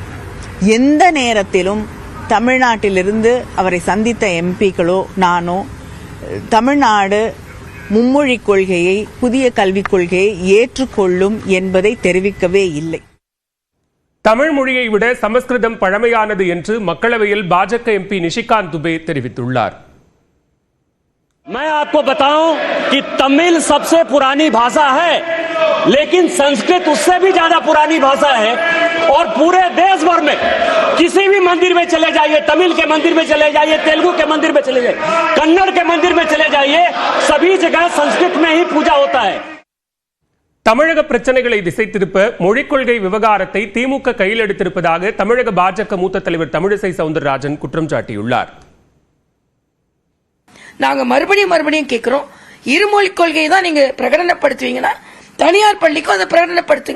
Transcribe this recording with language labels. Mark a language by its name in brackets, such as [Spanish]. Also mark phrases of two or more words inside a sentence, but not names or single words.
[Tamil] எந்த நேரத்திலும் தமிழ்நாட்டிலிருந்து அவரை சந்தித்த எம்பிக்களோ நானோ தமிழ்நாடு மும்மொழி கொள்கையை, புதிய கல்விக் கொள்கையை ஏற்றுக்கொள்ளும் என்பதை தெரிவிக்கவே இல்லை. தமிழ் மொழியை விட சமஸ்கிருதம் பழமையானது என்று மக்களவையில் பாஜக எம்பி நிஷிகாந்த் துபே தெரிவித்துள்ளார். [Hindi] मैं आपको बताऊं कि तमिल सबसे पुरानी भाषा है, लेकिन संस्कृत उससे भी ज्यादा पुरानी भाषा है और पूरे देश भर में किसी भी मंदिर में चले जाइए, तमिल के मंदिर में चले जाइए, तेलुगु के मंदिर में चले जाइए, कन्नड़ के मंदिर में चले जाइए, सभी जगह संस्कृत में ही पूजा होता है. [Tamil] தமிழக பிரச்சனைகளை திசை திருப்ப மொழிக் கொள்கை விவகாரத்தை திமுக கையில் எடுத்திருப்பதாக தமிழக பாஜக மூத்த தலைவர் தமிழிசை சவுந்தரராஜன் குற்றம் சாட்டியுள்ளார். நாங்க மறுபடியும் கேட்கிறோம், இருமொழி கொள்கையை தான் நீங்க பிரகடனப்படுத்துவீங்கன்னா தனியார் பள்ளிக்கும் அதை பிரகடனப்படுத்துங்க.